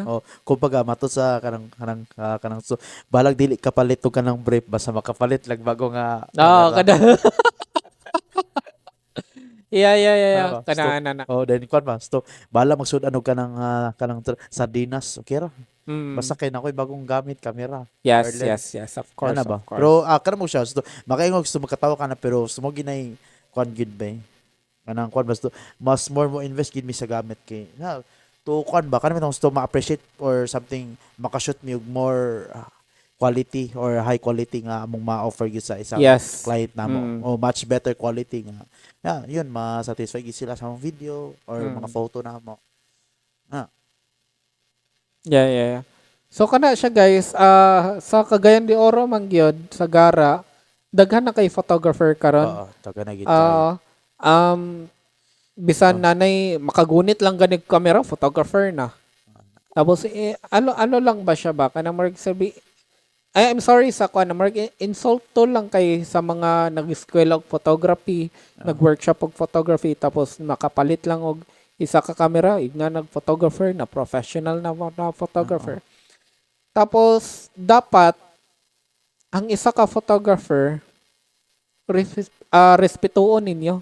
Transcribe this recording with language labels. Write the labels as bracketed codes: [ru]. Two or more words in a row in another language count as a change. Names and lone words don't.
[ceb] Kumbaga mato sa kanang balag dili kapalit og kanang brief basta makapalit lang bago nga kada. Yeah. Kana. then kuan ba? Bala magsud-an og kanang sardinas, okay ra. Basta kay nakoy bagong gamit camera. [en] Yes, Or lens. yes, of course. [tl] Ano ba? [en] Of course. [ceb] Pero kana mo siya makaingog makatawa ka na pero mo ginay kuan gid ba? Kanang kuan basta mas more mo invest gid mi sa gamit kay to kuan ba kanang gusto ma-appreciate [en] or something [ceb] makashoot mi og [en] more quality or high quality [ceb] nga among ma-offer gid sa isang [en] Yes. [ceb] client namo o [en] much better quality [ceb] nga yun ma-satisfy gid sila sa mga video or mga photo namo. [en] Yeah. [ceb] So kana siya guys, sa Cagayan de Oro man gyud sa Gara, daghan na kay photographer karon. Oo, taga na gid Bisan nanay makagunit lang ganig camera, photographer na. Tapos ano lang ba siya ba kanang marag sabi [en] I'm sorry [ceb] sa kuan marag insult to lang kay sa mga nag-eskwela og photography, nag-workshop og photography tapos makapalit lang og isa ka camera, igna nag-photographer na professional na photographer. Tapos dapat ang isa ka photographer respetuon ninyo.